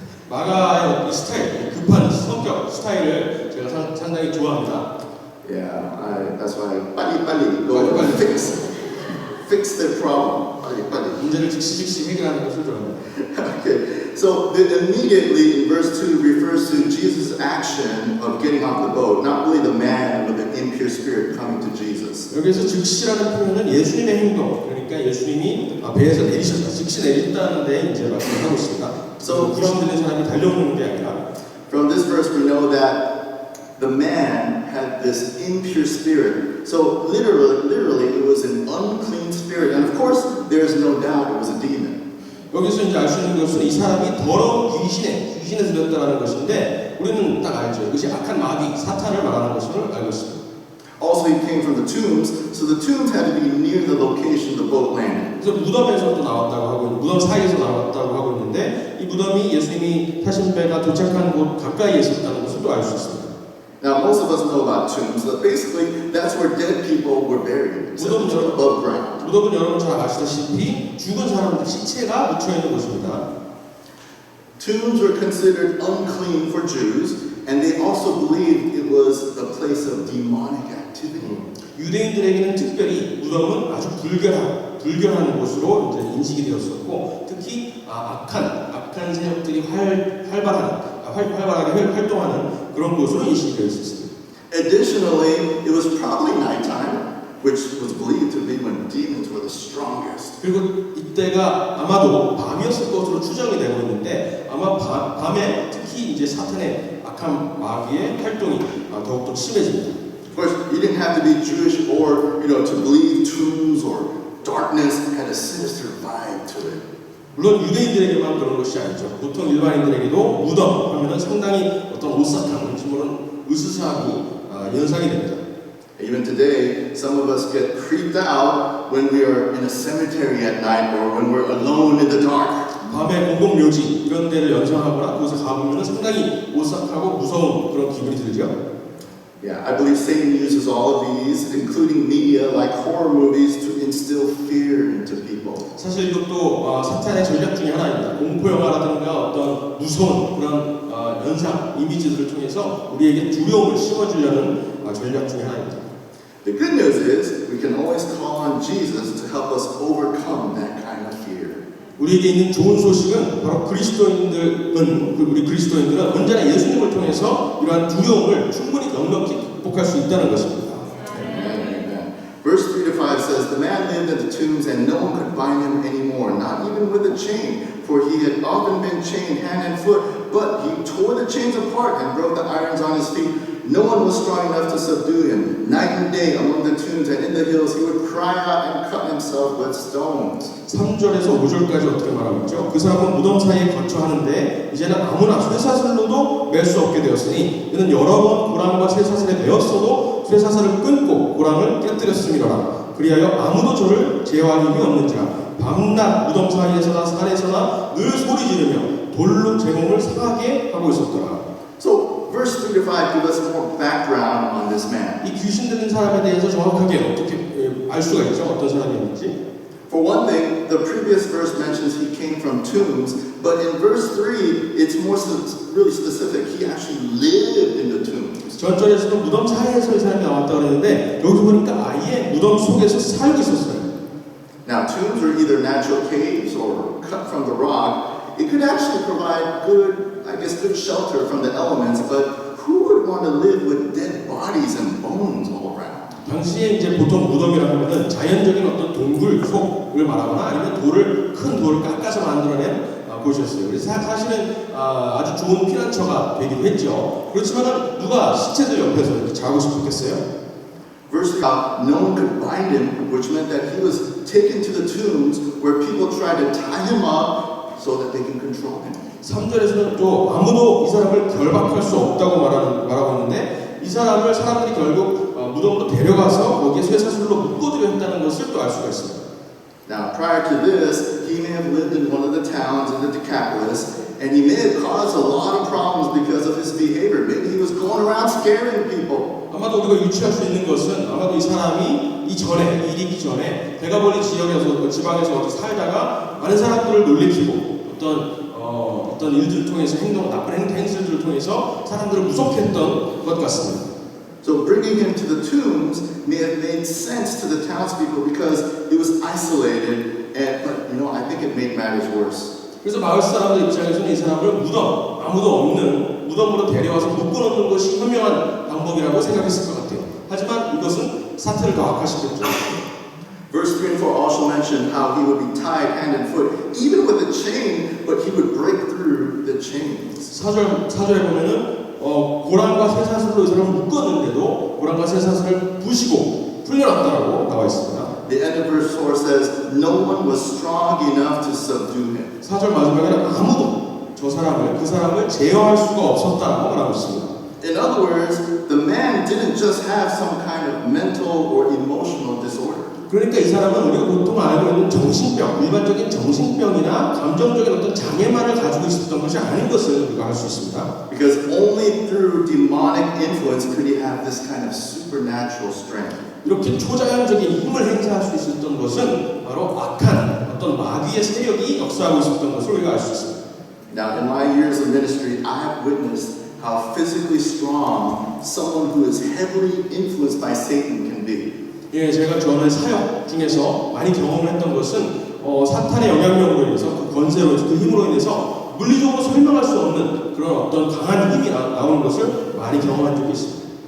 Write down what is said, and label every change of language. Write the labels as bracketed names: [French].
[Korean] 마가의 이 스타일, 급한 성격 스타일을 제가 상당히 좋아합니다. [English] Yeah, that's why [Korean] 빨리 [English] go and fix their problem. [Korean] 빨리. 문제를 즉시 해결하는 것을 좋아합니다. [English] Okay, so the immediately in verse 2 refers to Jesus' action of getting off the boat, not really the man with an impure spirit coming to Jesus. [Korean] 여기서 즉시라는 표현은 예수님의 행동, 그러니까 예수님이 배에서 내리셨다, 즉시 내리셨다는 데 이제 말씀을 하고 있습니다. [English] So [Korean] 귀신 들린 사람이 달려오는 게 아니라. [English] From this verse we know that the man had this impure spirit. So literally it was an unclean spirit, and of course there's no doubt it was a demon. [Korean] 여기서 이제 알 수 있는 것은 이 사람이 더러운 귀신에 들렸다라는 것인데 우리는 딱 알죠. 이것이 악한 마귀, 사탄을 말하는 것을 알고 있습니다. [English] Also he came from the tombs, so the tombs had to be near the location the boat landed. [Korean] 그래서 무덤에서 또 나왔다고 하고 무덤 사이에서 나왔다고 하고 있는데 이 무덤이 예수님이 타신 배가 도착한 곳 가까이에 있었다는 것을 또 알 수 있습니다. [English] Now most of us know about tombs, but basically that's where dead people were buried, above ground. [Korean] 무덤은 여러분 잘 아시다시피 죽은 사람들 시체가 묻혀 있는 곳입니다. [English] Tombs were considered unclean for Jews, and they also believed it was a place of demonic activity. [Korean] 유대인들에게는 특별히 무덤은 아주 불결한 곳으로 이제 인식이 되었었고, 특히 악한 세력들이 활발하게 활동하는 그런 곳으로 인식이 되어 있었습니다. [English] Additionally, it was probably nighttime, which was believed to be when demons were the strongest. [Korean] 그리고 이때가 아마도 밤이었을 것으로 추정이 되고 있는데 아마 밤에 특히 이제 사탄의 악한 마귀의 활동이 더욱더 심해집니다. [English] Of course, you didn't have to be Jewish or, to believe tombs or darkness had a sinister vibe to it. [Korean] 물론 유대인들에게만 그런 것이 아니죠. 보통 일반인들에게도 무덤 하면은 상당히 어떤 오싹한 심으로는 으스스함이 연상이 됩니다. [English] Even today, some of us get creeped out when we are in a cemetery at night or when we're alone in the dark. [Korean] 밤에 공공묘지 이런 데를 연상하거나 그곳에 가보면 상당히 오싹하고 무서운 그런 기분이 들죠. [English] Yeah, I believe Satan uses all of these, including media like horror movies, to instill fear into people. [Korean] 사실 이것도 사탄의 전략 중에 하나입니다. 공포 영화라든가 어떤 무서운 그런 연상, 이미지들을 통해서 우리에게 두려움을 심어주려는 전략 중에 하나입니다. [English] The good news is we can always call on Jesus to help us overcome that kind of fear. [Korean] 우리에게 있는 좋은 소식은 바로 우리 그리스도인들은 언제나 예수님을 통해서 이러한 두려움을 충분히 넉넉히 극복할 수 있다는 것입니다. [English] Amen. Verse 3 to 5 says, The man lived in the tombs and no one could bind him anymore, not even with a chain, for he had often been chained hand and foot, but he tore the chains apart and broke the irons on his feet. No one was strong enough to subdue him. Night and day among the tombs and in the hills, he would cry out and cut himself with stones. [Korean] 3절에서 5절까지 어떻게 말하고 있죠? 그 사람은 무덤 사이에 거처하는데 이제는 아무나 쇠사슬로도 맬 수 없게 되었으니 이는 여러 번 고랑과 쇠사슬에 매었어도 쇠사슬을 끊고 고랑을 깨뜨렸음이로라. 그리하여 아무도 저를 제어할 힘이 없는지라. 밤낮 무덤 사이에서나 산에서나 늘 소리 지르며 돌로 제 몸을 상하게 하고 있었더라. [English] So, verse 3 to 5 give us more background on this man. [Korean] 이 귀신 들린 사람에 대해서 정확하게 어떻게 알 수가 있죠? 어떤 사람이었는지. [English] For one thing, the previous verse mentions he came from tombs, but in verse 3, it's really specific. He actually lived in the tombs. [Korean] 전절에서도 무덤 사이에서 이 사람이 나왔다고 그랬는데 여기 보니까 아예 무덤 속에서 살고 있었어요. [English] Now, tombs are either natural caves or cut from the rock. It could actually provide good shelter from the elements, but who would want to live with dead bodies and bones all around? [Korean] 당시에 이제 보통 무덤이라 하면은 자연적인 어떤 동굴 속을 말하거나 아니면 큰 돌을 깎아서 만들어낸 곳이었어요. 그래서 사실은 아주 좋은 피난처가 되기도 했죠. 그렇지만은 누가 시체들 옆에서 이렇게 자고 싶었겠어요? [English] Verse 5, no one could bind him, which meant that he was taken to the tombs where people tried to tie him up so that they can control him. [Korean] 3절에서는 또 아무도 이 사람을 결박할 수 없다고 말하고 있는데 이 사람을 사람들이 결국 무덤으로 데려가서 거기에 쇠사슬로 묶어두려 했다는 것을 또 알 수가 있습니다. [English] Now, prior to this, he may have lived in one of the towns in the Decapolis, and he may have caused a lot of problems because of his behavior. Maybe he was going around scaring people. [Korean] 아마도 우리가 유추할 수 있는 것은 아마도 이 사람이 일이 있기 전에 대가벌리 지방에서 어디 살다가 많은 사람들을 놀래키고 어떤 일들을 통해서 나쁜 행실들을 통해서 사람들을 무섭게 했던 것 같습니다. [English] So bringing him to the tombs may have made sense to the townspeople because it was isolated, but I think it made matters worse. [Korean] 그래서 마을 사람들 입장에서는 이 사람을 아무도 없는 무덤으로 데려와서 묶어놓는 것이 현명한 방법이라고 생각했을 것 같아요. 하지만 이것은 사태를 더 악화시켰죠. [English] Verse 3 and 4 also mention how he would be tied hand and foot, even with a chain, but he would break through the chains. [Korean] 4절에 보면은 고랑과 쇠사슬로 이 사람을 묶었는데도 고랑과 쇠사슬을 부시고 풀려났다고 나와 있습니다. [English] The end of verse 4 says, no one was strong enough to subdue him. [Korean] 4절 마지막에는 아무도 그 사람을 제어할 수가 없었다고 말하고 있습니다. [English] In other words, the man didn't just have some kind of mental or emotional disorder. [Korean] 그러니까 이 사람은 우리가 보통 알고 있는 일반적인 정신병이나 감정적인 어떤 장애만을 가지고 있었던 것이 아닌 것을 우리가 알 수 있습니다. [English] Because only through demonic influence could he have this kind of supernatural strength. [Korean] 이렇게 초자연적인 힘을 행사할 수 있었던 것은 바로 악한 어떤 마귀의 세력이 역사하고 있었던 것을 우리가 알 수 있습니다. [English] Now, in my years of ministry, I have witnessed how physically strong someone who is heavily influenced by Satan can be. [Korean] 예, 제가 저는 사역 중에서 많이 경험을 했던 것은 사탄의 영향력으로 인해서 그 권세로 그 힘으로 인해서 물리적으로 설명할 수 없는 그런 어떤 강한 힘이 나오는 것을 많이 경험한 적이 있습니다.